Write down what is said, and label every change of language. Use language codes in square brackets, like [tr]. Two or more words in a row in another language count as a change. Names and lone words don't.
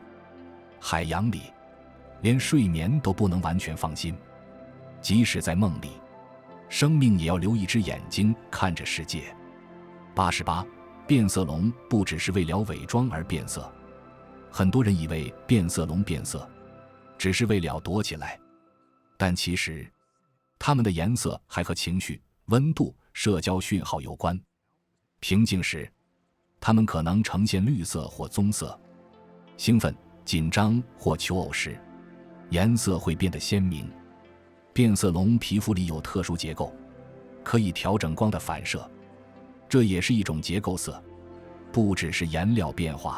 [zh] 海洋裡，連睡眠都不能完全放心，即使在夢裡，生命也要留一只眼睛看着世界。88. 变色龙不只是为了偽裝而变色。很多人以为变色龙变色只是为了躲起來，但其實它們的顏色還和情緒、溫度、社交訊號有關。平靜時，它們可能呈現綠色或棕色；興奮、緊張或求偶時，顏色會變得鮮明。變色龍皮膚裡有特殊結構，可以調整光的反射，這也是一種結構色，不只是顏料變化。